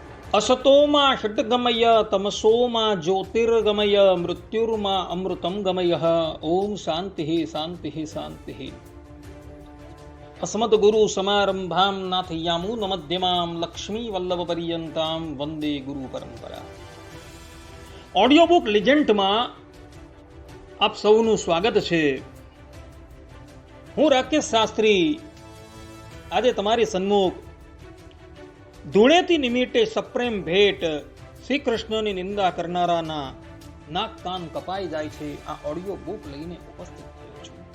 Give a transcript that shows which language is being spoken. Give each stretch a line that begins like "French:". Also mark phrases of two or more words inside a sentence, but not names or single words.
Sanskrit: असतोमा षड्गमय तमसोमा ज्योतिर्गमय मृत्युर्मा अमृतम गमय। ओम शांति शांति शांति। अस्मद् गुरु समारंभां नाथयामून मध्यमां लक्ष्मी वल्लभ पर्यंतां वंदे गुरु परंपरा।
English: audio book
Gujarati: લિજેન્ડમાં આપ સૌનું સ્વાગત છે। હું રાકેશ શાસ્ત્રી આજે તમારી સન્મુખ ધૂળેટી નિમિત્તે સપ્રેમ ભેટ શ્રી કૃષ્ણની નિંદા કરનારાના નાક કાન કપાઈ જાય છે આ
English: audio book
Gujarati: લઈને ઉપસ્થિત થયો છું।